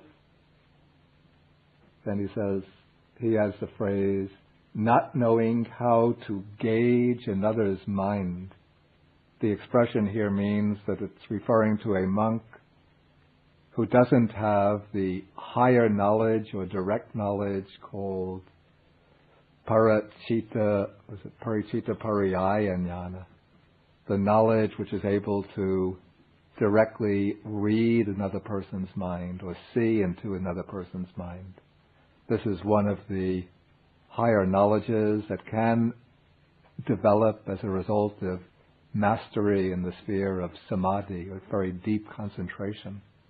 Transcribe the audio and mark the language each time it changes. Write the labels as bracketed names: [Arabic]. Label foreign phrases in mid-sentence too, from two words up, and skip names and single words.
[English] Then he says, he has the phrase, not knowing how to gauge another's mind. The expression here means that it's referring to a monk who doesn't have the higher knowledge or direct knowledge called [Pali] paricitta pariyaya jnana, [English] the knowledge which is able to directly read another person's mind or see into another person's mind. This is one of the higher knowledges that can develop as a result of mastery in the sphere of samadhi, or very deep concentration.